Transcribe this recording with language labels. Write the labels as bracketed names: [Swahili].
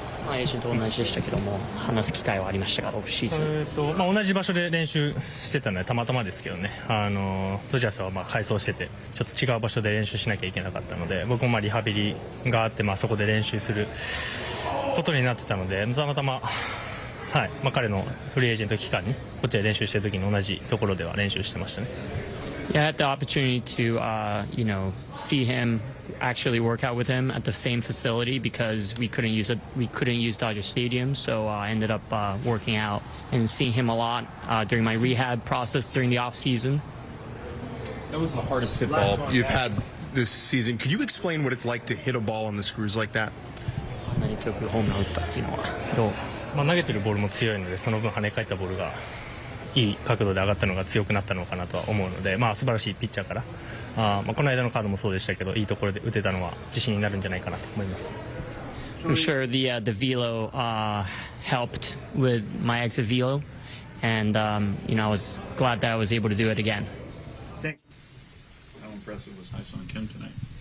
[Japanese] エージェントと同じでしたけども話す機会はありましたがオフシーズン、同じ場所で練習してたのでたまたまですけどね、ドジャースは改装しててちょっと違う場所で練習しなきゃいけなかったので、僕もリハビリがあって、そこで練習することになってたので、たまたま、彼のフリーエージェント期間にこっちで練習してる時に同じところでは練習してましたね。 [English] Yeah, I had the opportunity to, see him, actually work out with him at the same facility because we couldn't use Dodger Stadium, so I ended up working out and seeing him a lot during my rehab process during the off season. That was the hardest hit ball you've had this season. Could you explain what it's like to hit a ball on the screws like that? [Japanese] あんなに強くホームラン打ったっていうのはどう？投げてるボールも強いので、その分跳ね返ったボールがいい角度で上がったのが強くなったのかなとは思うので、素晴らしいピッチャーから、この間のカードもそうでしたけど、いいところで打てたのは自信になるんじゃないかなと思います。 [English] I'm sure the velo helped with my exit velo, and I was glad that I was able to do it again. How impressive was Hae-sung Kim tonight?